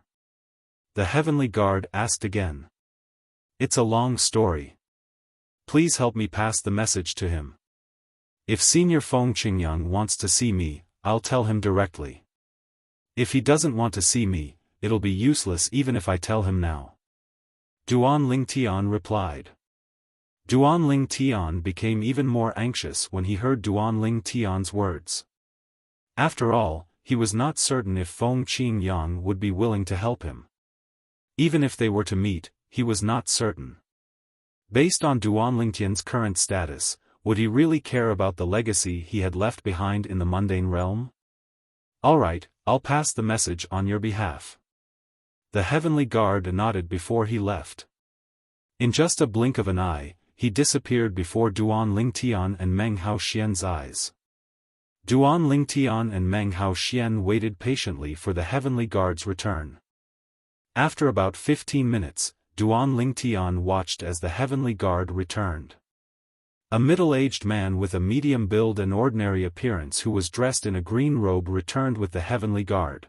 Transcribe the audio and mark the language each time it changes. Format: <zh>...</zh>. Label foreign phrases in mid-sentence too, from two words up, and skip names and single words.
<en>the heavenly guard asked again. "It's a long story. Please help me pass the message to him. If Senior Feng Qingyang wants to see me, I'll tell him directly. If he doesn't want to see me, it'll be useless even if I tell him now." Duan Lingtian replied. Duan Lingtian became even more anxious when he heard Duan Lingtian's words. After all, he was not certain if Feng Qingyang would be willing to help him. Even if they were to meet, he was not certain. Based on Duan Lingtian's current status, would he really care about the legacy he had left behind in the mundane realm? "Alright, I'll pass the message on your behalf." The heavenly guard nodded before he left. In just a blink of an eye, he disappeared before Duan Lingtian and Meng Haoxian's eyes. Duan Lingtian and Meng Haoxian waited patiently for the heavenly guard's return. After about 15 minutes, Duan Lingtian watched as the heavenly guard returned. A middle-aged man with a medium build and ordinary appearance who was dressed in a green robe returned with the heavenly guard.</en>